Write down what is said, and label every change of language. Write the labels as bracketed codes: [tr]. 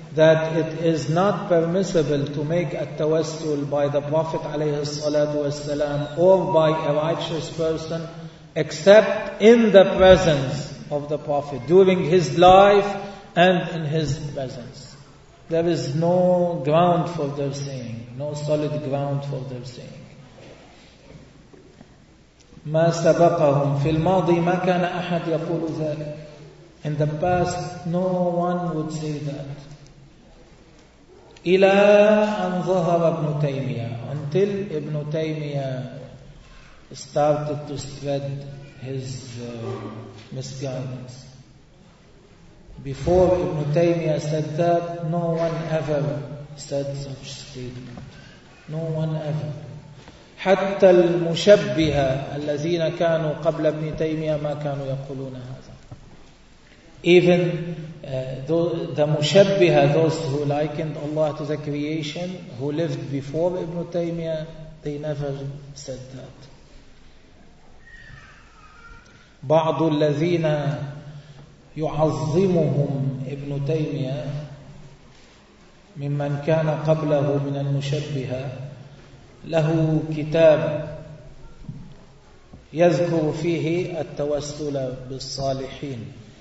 [en] that it is not permissible to make a tawassul by the Prophet [ar] alayhi salatu wasalam [en] or by a righteous person except in the presence of the Prophet, during his life and in his presence. There is no ground for their saying, no solid ground for their saying. [ar] ما سبقهم في الماضي ما كان أحد يقول ذلك. [en] In the past, no one would say that. [ar] إلى أن ظهر ابن تيمية. [en] Until ابن تيمية started to spread his misguidance. Before ابن تيمية said that, no one ever said such statement. No one ever. [ar] حتى المشبهة الذين كانوا قبل ابن تيمية ما كانوا يقولون هذا. [en] Even the مشبهة, those who likened Allah to the creation, who lived before ابن تيمية, they never said that. [ar] بعض الذين يعظمهم ابن تيمية ممن كان قبله من المشبهة له كتاب يذكر فيه التوسل بالصالحين.